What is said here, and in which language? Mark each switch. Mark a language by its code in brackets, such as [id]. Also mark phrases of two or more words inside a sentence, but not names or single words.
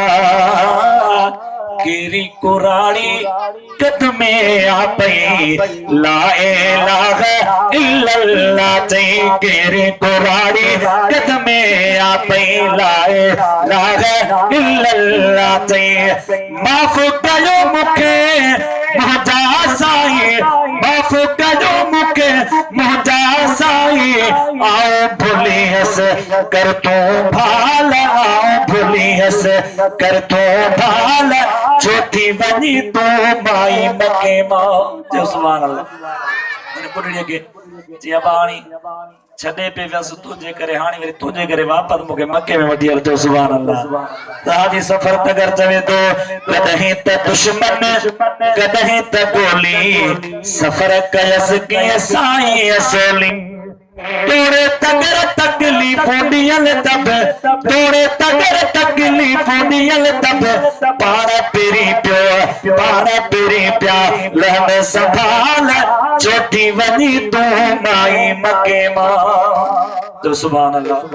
[sd] केरी कुराड़ी कदमे आ पई [ar] لا إله إلا الله [sd] चई केरी कुराड़ी कदमे आ पई [ar] لا إله إلا الله [sd] चई माफ़ कयो मूंखे मुंहिंजा साईं माफ़ कयो मूंखे मुंहिंजा साईं आओ भुलियस कर तूं भाल आओ भुलियस कर तूं भाल छोटी वनी तू माई मके मां जो [ar] سبحان الله [sd] बुढ़ड़ीअ खे जी अबाणी छॾे पे वियसि तुंहिंजे करे हाणे वरी तुंहिंजे करे वापसि मूंखे मके में वठी हलंदो [ar] سبحان الله [sd] तव्हांजी सफ़र तगर चवे थो कॾहिं त दुश्मन कॾहिं त गोली सफ़र कयसि कीअं साईं असोली तोड़े तगर तकलीफ़ूं ॾियल तब तोड़े तगर तकलीफ़ूं ॾियल तब पाण पिरी पिया लहन संभाल छोटी वञी तूं माई मके मां तो [ar] سبحان الله.